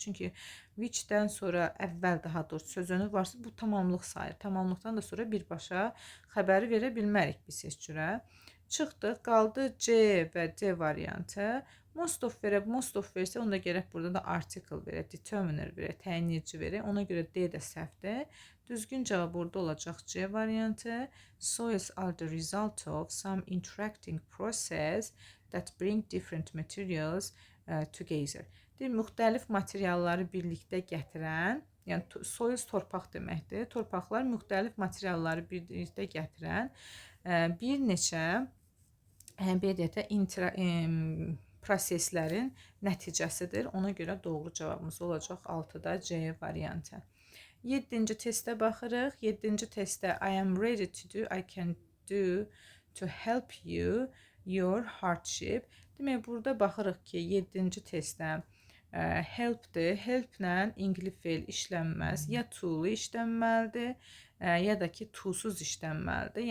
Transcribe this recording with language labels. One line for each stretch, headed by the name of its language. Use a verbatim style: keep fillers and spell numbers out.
Azerbaijani: Çünki which-dən sonra əvvəl daha doğrusu söz önü varsa bu tamamlıq sayılır. Tamamlıqdan da sonra birbaşa xəbəri verə bilmərik biz heç cürə. Çıxdıq, qaldı C və D variantı. Most of verə, most of versə onda gərək burada da article verə, determiner verə, təyinləyici verə. Ona görə D də səhvdir. Düzgün cavab burada olacaq C variantı.
English: Soils are the result of some interacting process that bring different materials uh, together.
Azerbaijani: Deyir, müxtəlif materialları birlikdə gətirən, yəni to- soils torpaq deməkdir. Torpaqlar müxtəlif materialları birlikdə gətirən uh, bir neçə əməliyyata intera em, proseslərin nəticəsidir. Ona görə doğru cavabımız olacaq altıda C variantı. yeddinci testə baxırıq. yeddinci testdə
English: I am ready to do, I can do to help you your hardship.
Azerbaijani: Demək burada baxırıq ki, yeddinci testdə ə, helpdir. Help ilə ingilis feil işlənməz. Ya to-lu işlənməlidir, ə, ya da ki to-suz işlənməlidir.